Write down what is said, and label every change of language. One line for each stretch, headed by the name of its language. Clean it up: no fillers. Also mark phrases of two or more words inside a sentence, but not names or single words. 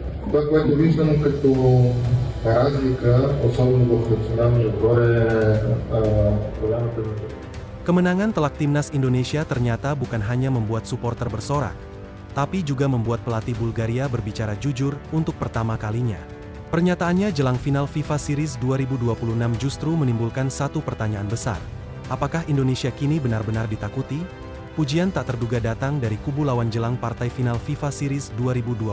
Bulgarian: Това, което виждам като разлика, особено в националния отбор голямата.
Indonesian: Kemenangan telak timnas Indonesia ternyata bukan hanya membuat supporter bersorak, tapi juga membuat pelatih Bulgaria berbicara jujur untuk pertama kalinya. Pernyataannya jelang final FIFA Series 2026 justru menimbulkan satu pertanyaan besar. Apakah Indonesia kini benar-benar ditakuti? Pujian tak terduga datang dari kubu lawan jelang partai final FIFA Series 2026.